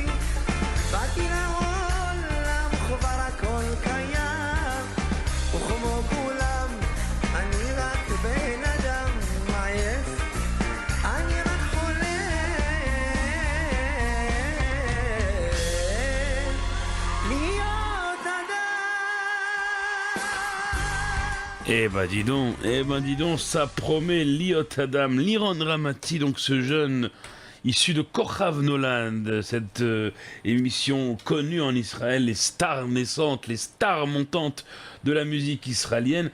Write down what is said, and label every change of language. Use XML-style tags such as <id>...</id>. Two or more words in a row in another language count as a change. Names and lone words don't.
<he>באתי לעולם כבר הכל קיים, וכמו כולם אני רק בן אדם עייף, אני רק חולם להיות אדם.</he> <fr>Eh ben dis donc, ça promet Liot Adam, Liron Ramati, donc ce jeune issu de Kochav Noland, cette émission connue en Israël, les stars naissantes, les stars montantes de la musique israélienne.</fr>